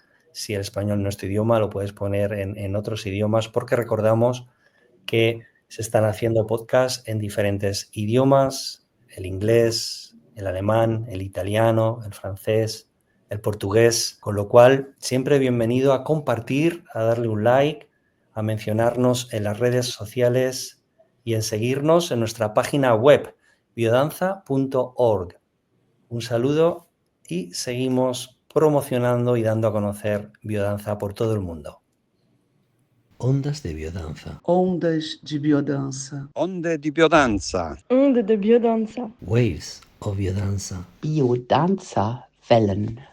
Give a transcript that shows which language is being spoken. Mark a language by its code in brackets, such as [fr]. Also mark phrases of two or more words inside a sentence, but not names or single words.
[es] Si el español no es tu idioma, lo puedes poner en otros idiomas, porque recordamos que se están haciendo podcasts en diferentes idiomas: el inglés, el alemán, el italiano, el francés, el portugués, con lo cual siempre bienvenido a compartir, a darle un like, a mencionarnos en las redes sociales y en seguirnos en nuestra página web biodanza.org. Un saludo y seguimos promocionando y dando a conocer biodanza por todo el mundo. Ondas de biodanza. [pt] Ondas de biodança. [it] Onde di biodanza. [fr] Onde de biodanza. [en] Waves of biodanza. [de] Biodanza Wellen.